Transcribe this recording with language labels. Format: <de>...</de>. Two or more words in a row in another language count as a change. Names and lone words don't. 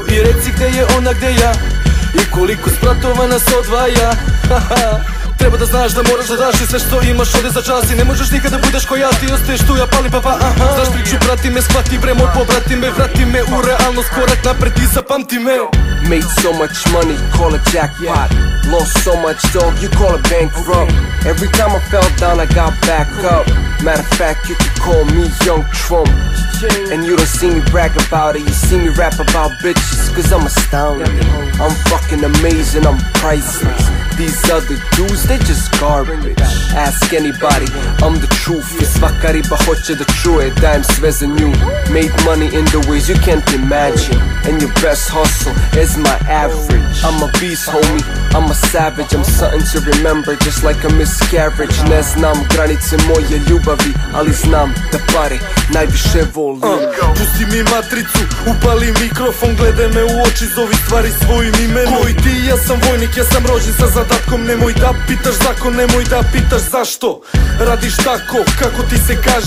<sr>I reci gde je ona, gde ja, i koliko spratova nas odvaja. Treba da znaš da moraš da daš i sve što imaš ode za čas. I ne možeš nikada budeš ko ja, ti ostaješ tu, ja palim pa. Znaš priču, prati me, shvati bre, moj pobrati me. Vrati me u realnost, korak napred i zapamti me.</sr> <en>Made so much money, call it jackpot. Lost so much dog, you call it bankrupt. Every time I fell down, I got back up. Matter of fact, you could call me Young Trump. And you don't see me brag about it, you see me rap about bitches. Cause I'm astounding, I'm fucking amazing, I'm priceless. These other dudes, they just garbage. Ask anybody, I'm the truth.</en> <sr>I svaka riba hoće da čuje da im sve za nju.</sr> <en>Made money in the ways you can't imagine. And your best hustle is my average. I'm a beast, homie, I'm a savage. I'm something to remember, just like a miscarriage.</en> <sr>Ne znam granice moje ljubavi, ali znam da pare najviše volim. Pusti mi matricu, upali mikrofon, gledaj me u oči, zovi stvari svojim imenom. Koji ti, ja sam vojnik, ja sam rođen sa zadatkom. Nemoj da pitaš zakon, nemoj da pitaš zašto radiš tako, kako ti se kaže.</sr>